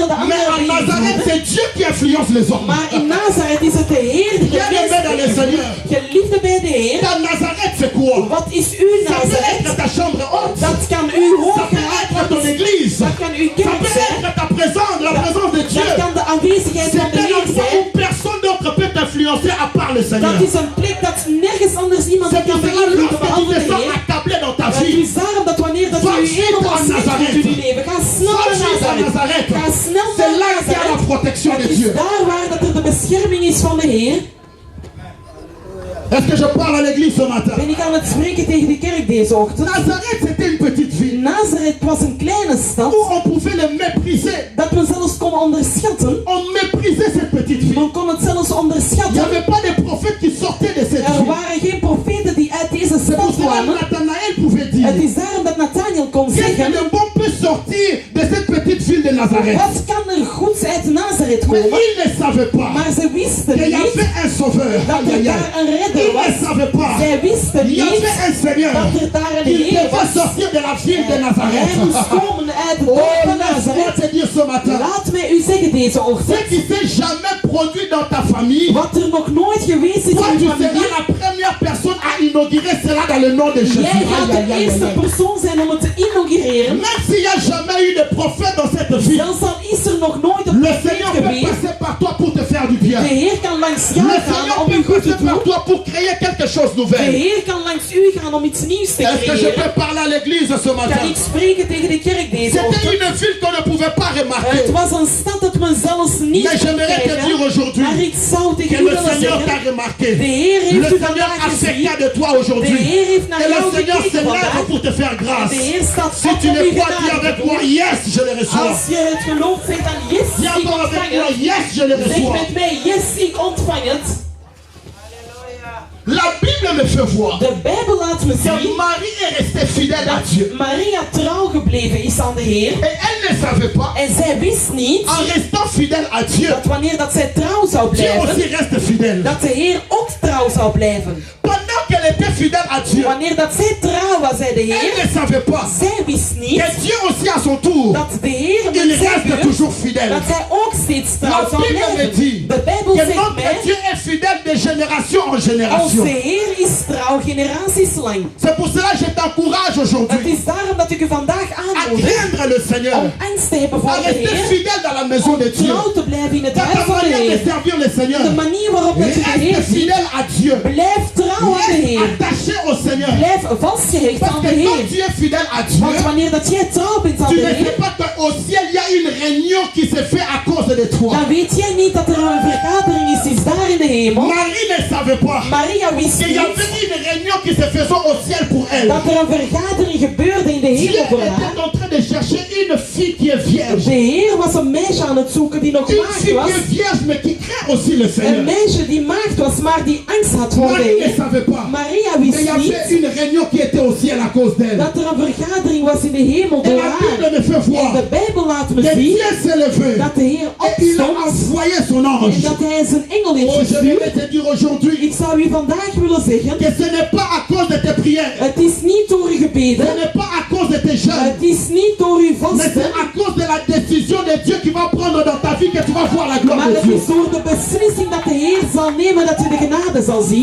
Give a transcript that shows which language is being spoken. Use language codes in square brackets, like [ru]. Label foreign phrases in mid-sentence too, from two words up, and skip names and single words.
[fr] Mais en Nazareth, [nl] beïnvloeden. [fr] c'est Dieu qui influence les hommes. [nl] Maar in Nazareth is het de Heer die de [fr] Bien-aimé dans le [nl] mensen [fr] Seigneur. [nl] geliefde bij de Heer. [fr] Ta Nazareth, c'est quoi? [nl] Wat is uw [fr] Ça peut [nl] Nazareth? [fr] être ta chambre haute. [nl] Dat kan uw [fr] Ça [nl] hoge [fr] peut être ton église. [nl] Dat kan uw [fr] Ça [nl] kerk [fr] peut [nl] zijn. [fr] être ta présence, la présence de Dieu. [nl] Dat kan de aanwezigheid [fr] C'est [nl] van de [fr] un [nl] Heer [fr] endroit [nl] zijn. [fr] où personne d'autre peut t'influencer à part le Seigneur. [nl] Dat is een plek dat nergens anders iemand [fr] C'est [nl] kan [fr] pour cela [nl] beïnvloeden [fr] lorsque tu [nl] behalve [fr] te [nl] de [fr] sens [nl] Heer. [fr] accablé dans ta [nl] Het [fr] vie, [nl] is daarom dat wanneer dat [fr] Va [nl] u [fr] vivre [nl] helemaal [fr] à [nl] slecht [fr] Nazareth. [nl] doet in uw leven, ga snel [fr] va [nl] naar [fr] vivre à [nl] Nazareth. [fr] Nazareth. [nl] Ga snel [fr] C'est [nl] naar [fr] là qu'il y a la [nl] Nazareth. [fr] protection de [nl] Het is [fr] Dieu. [nl] daar waar dat er de bescherming is van de Heer. [fr] Est-ce que je parle à l'église ce matin? [nl] Ben ik aan het spreken tegen de kerk deze ochtend. [fr] Nazareth, c'était une petite ville [nl] Nazareth was een kleine stad [fr] où on pouvait le mépriser. [nl] dat we zelfs konden onderschatten. [fr] On méprisait cette petite ville. [nl] Men kon het zelfs [fr] Il n'y [nl] onderschatten. [fr] avait pas de prophètes qui sortaient de cette [nl] Er [fr] ville. [nl] waren geen profeten die uit deze [fr] C'est pour [nl] stad [fr] cela [nl] kwamen. [fr] que Nathanaël pouvait dire [nl] Het is daarom dat Nathaniel kon [fr] qu'est-ce [nl] zeggen, [fr] que de bon peut sortir de cette petite ville de Nazareth. [nl] wat kan er goeds uit Nazareth [fr] Mais [nl] komen? [fr] ils ne savaient pas [nl] Maar ze wisten [fr] qu'il y [nl] niet [fr] avait un sauveur. [nl] dat er daar een redder [fr] Ils ne [nl] was. [fr] savaient pas. [nl] Zij wisten [fr] Il y [nl] niet [fr] avait un Seigneur. [nl] dat er daar een [fr] Il [nl] Heer [fr] devait [nl] was. [fr] sortir de la ville de [nl] Hij [fr] Nazareth. [nl] moest komen uit de [fr] Oh, [nl] dorp van [fr] laisse-moi [nl] Nazareth. [fr] te dire ce matin. [nl] Laat mij u zeggen deze [fr] Ce [nl] ochtend. [fr] qui s'est jamais produit dans ta famille, [nl] Wat er nog nooit geweest is [fr] toi [nl] in [fr] tu [nl] uw [fr] seras [nl] familie. [fr] la première personne à inaugurer cela dans le nom de Jésus. [nl] Jij gaat [fr] Aïe, [nl] de [fr] aïe, aïe, [nl] eerste [fr] aïe, aïe. [nl] persoon zijn om het te inaugureren. [fr] Même s'il n'y a jamais eu de prophète dans cette ville, [nl] Zelfs al is er nog nooit een [fr] le [nl] profeet [fr] Seigneur peut [nl] geweest. [fr] passer par toi pour te faire du bien. [nl] De Heer kan langs [fr] Le [nl] jou gaan [fr] Seigneur [nl] om u [fr] peut [nl] goed te [fr] passer par [nl] doen. [fr] toi pour créer quelque chose de [nl] De [fr] nouvel. [nl] Heer kan langs u gaan om iets nieuws te [fr] Est-ce que je [nl] creëren. [fr] peux parler à l'église ce [nl] Kan [fr] matin? [nl] ik spreken tegen de kerk deze [fr] C'était [nl] ochtend? [fr] une ville qu'on ne pouvait pas remarquer. [nl] Het was een stad dat men zelfs niet [fr] Mais j'aimerais te dire [nl] kijken. [fr] aujourd'hui [nl] Maar ik zou [fr] que [nl] tegen u [fr] le [nl] willen [fr] Seigneur t'a [nl] zeggen. [fr] remarqué. [nl] De Heer [fr] Le [nl] heeft u [fr] Seigneur [nl] vandaag [fr] a fait [nl] gezien. [fr] cas de toi [nl] De [fr] aujourd'hui. [nl] Heer heeft naar [fr] Et le [nl] jou [fr] Seigneur se [nl] gekeken [fr] lève [nl] vandaag. [fr] pour te faire [nl] En [fr] grâce. [nl] de Heer staat [fr] Si [nl] op [fr] tu [nl] om [fr] ne [nl] u [fr] crois, dis [nl] genade [fr] avec [nl] te [fr] moi, [nl] doen. [fr] yes, je le reçois. [nl] Als je het gelooft, zeg dan yes, [fr] Dis [nl] ik [fr] encore avec [nl] ontvang [fr] moi, [nl] het. [fr] yes, je le [nl] Zeg [fr] reçois. [nl] met mij, yes, ik ontvang het. [fr] La Bible me fait voir [nl] De Bijbel laat me [fr] que [nl] zien [fr] Marie est restée fidèle à Dieu. [nl] dat Maria trouw gebleven is aan de Heer. [fr] Et elle ne savait pas, [nl] En zij wist niet [fr] en restant fidèle à Dieu, [nl] dat wanneer dat zij trouw zou [fr] Dieu aussi [nl] blijven, [fr] reste fidèle. [nl] dat de Heer ook trouw zou blijven. [fr] Pendant qu'elle était fidèle à Dieu, [nl] Wanneer dat zij trouw was, zei de [fr] elle [nl] Heer, [fr] ne savait pas [nl] zij wist niet [fr] que Dieu aussi à son tour, [nl] dat de Heer [fr] il [nl] met zijn [fr] reste [nl] beurt, [fr] toujours fidèle. [nl] dat zij ook steeds trouw [fr] La [nl] zou [fr] Bible me [nl] blijven. [fr] dit [nl] De Bijbel [fr] que [nl] zegt [fr] notre [nl] mij, [fr] Dieu est fidèle de génération en génération. [nl] onze Heer is trouw generaties lang. [fr] C'est pour cela que je t'encourage [nl] Het [fr] aujourd'hui [nl] is daarom dat ik u vandaag [fr] à [nl] aanmoedig [fr] craindre le Seigneur, [nl] om angst te hebben [fr] à [nl] voor de [fr] rester [nl] Heer, [fr] fidèle dans la maison [nl] om [fr] de Dieu. [nl] trouw te blijven in het [fr] Dans [nl] huis [fr] ta [nl] van de [fr] manière de [nl] Heer. [fr] servir le Seigneur, [nl] De manier waarop dat je de Heer [fr] reste [nl] ziet, [fr] fidèle à Dieu. [nl] blijf trouw aan de [fr] Reste [nl] Heer. [fr] attaché au Seigneur. [nl] Blijf vastgehecht [fr] Parce [nl] aan de [fr] que quand [nl] Heer. [fr] tu es fidèle à Dieu, [nl] Want wanneer dat jij trouw bent aan [fr] tu [nl] de [fr] ne sais [nl] Heer, [fr] pas qu'au ciel il y a une réunion qui se fait à cause de toi. [nl] dan weet jij niet dat er een vergadering is daar in de hemel. [fr] Marie ne savait pas [nl] Maria wist [fr] qu'il y [nl] niet [fr] avait une réunion qui se faisait au ciel pour elle. [nl] dat er een vergadering gebeurde in de [fr] Dieu [nl] hemel voor haar. [fr] était en train de chercher une fille qui est vierge. [nl] De Heer was een meisje aan het zoeken die nog [fr] Une [nl] maagd [fr] fille [nl] was. [fr] qui est vierge mais qui craint aussi le [nl] Een [fr] Seigneur. [nl] meisje die maagd was, maar die angst had voor de [fr] Marie ne [nl] Heer. [fr] savait pas. [nl] Maria [fr] Mais il [nl] wist [fr] y avait [nl] niet [fr] une réunion qui était au ciel à cause d'elle. [nl] dat er een vergadering was in de hemel [fr] Et [nl] door [fr] la [nl] haar. [fr] Bible me fait [nl] En [fr] voir [nl] de Bijbel laat me [fr] que [nl] zien [fr] Dieu s'est levé [nl] dat de Heer [fr] et il a [nl] opstond [fr] envoyé son [nl] en [fr] ange. [nl] dat hij zijn engel heeft [fr] Oh, je [nl] gestuurd. [fr] vais te dire aujourd'hui [nl] Ik zou u vandaag willen zeggen, [fr] que ce n'est pas à cause de tes prières, [nl] het is niet door uw [fr] ce [nl] gebeden, [fr] n'est pas à cause de tes jeûnes, [nl] het is niet door uw [fr] mais c'est [nl] vasten, [fr] à cause de la décision de Dieu qui va prendre dans ta vie que tu vas voir la gloire [nl] maar [fr] de [nl] het [fr] Dieu. [nl] is door de beslissing dat de Heer zal nemen dat je de genade zal zien.